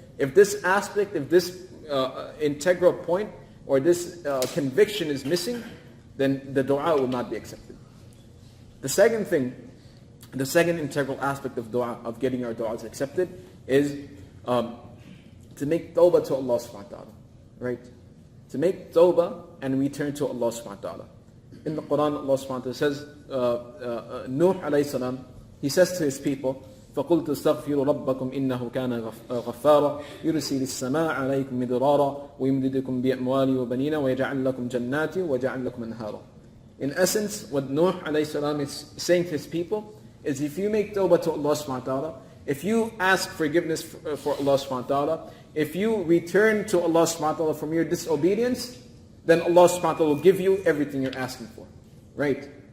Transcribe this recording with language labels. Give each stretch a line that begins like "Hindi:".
English: If this aspect, if this integral point or this conviction is missing, then the dua will not be accepted. The second thing, the second integral aspect of dua, of getting our du'as accepted, is to make tawbah to Allah subhanahu wa ta'ala. Right? To make tawbah and return to Allah subhanahu wa ta'ala. In the Quran, Allah subhanahu wa ta'ala says, Nuh alayhi salam, he says to his people,
Arabic: فَقُلْتُ اسْتَغْفِرُوا رَبَّكُمْ إِنَّهُ كَانَ غَفَّارًا يُرْسِلِ السَّمَاءَ عَلَيْكُمْ مِدْرَارًا وَيُمْدِدْكُمْ بِأَمْوَالٍ وَبَنِينَ وَيَجْعَلْ لَكُمْ جَنَّاتٍ وَيَجْعَلْ لَكُمْ أَنْهَارًا.
English: In essence, what Nuh alayhi salam is saying to his people is, if you make tawbah to Allah subhanahu wa ta'ala, if you ask forgiveness for Allah subhanahu wa ta'ala, if you return to Allah subhanahu wa ta'ala from your disobedience, then Allah subhanahu wa ta'ala will give you everything you're asking for. Right?